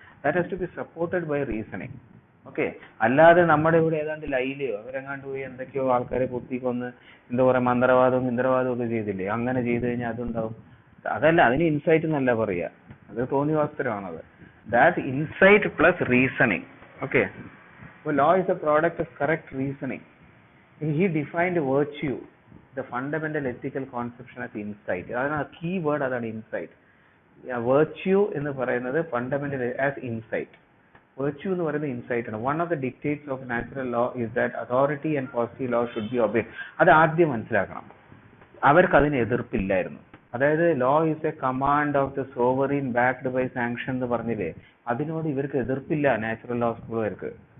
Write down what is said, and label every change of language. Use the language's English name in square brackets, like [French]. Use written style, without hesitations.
[English] That has to be supported by reasoning. [Malayalam] Okay, അല്ലാതെ നമ്മുടെ ഇവിടെ ഏതാണ്ട് ലൈലയോ അവരെങ്ങാണ്ട് പോയി എന്തൊക്കെയോ ആൾക്കാരെ കുത്തിക്കൊന്ന് എന്താ പറയാ മന്ത്രവാദവും ഇന്ദ്രവാദവും ഒക്കെ ചെയ്തില്ലേ, അങ്ങനെ ചെയ്തു കഴിഞ്ഞാൽ അതുണ്ടാവും. അതല്ല, അതിന് ഇൻസൈറ്റ് എന്നല്ല പറയാ, അത് തോന്നിവാസ്തരമാണത്. [English] That insight plus reasoning. Okay, അപ്പോൾ law is a product of correct reasoning. He defined virtue, the fundamental ethical conception, as insight. [Malayalam] അതാണ് കീ വേർഡ്, അതാണ് ഇൻസൈറ്റ്. വെർച്യൂ എന്ന് പറയുന്നത് ഫണ്ടമെന്റൽ ആസ് ഇൻസൈറ്റ്. വെർച്യൂ എന്ന് പറയുന്നത് ഇൻസൈറ്റ് ആണ്. [English] One of the dictates of natural law is that authority and positive law should be obeyed. [Malayalam] അത് ആദ്യം മനസ്സിലാക്കണം. അവർക്ക് അതിന് എതിർപ്പില്ലായിരുന്നു. അതായത് [English] law is a command of the sovereign backed by sanction [Malayalam] എന്ന് പറഞ്ഞില്ലേ, അതിനോട് ഇവർക്ക് എതിർപ്പില്ല നാച്ചുറൽ ലോ സ്കൂളുകാർക്ക്.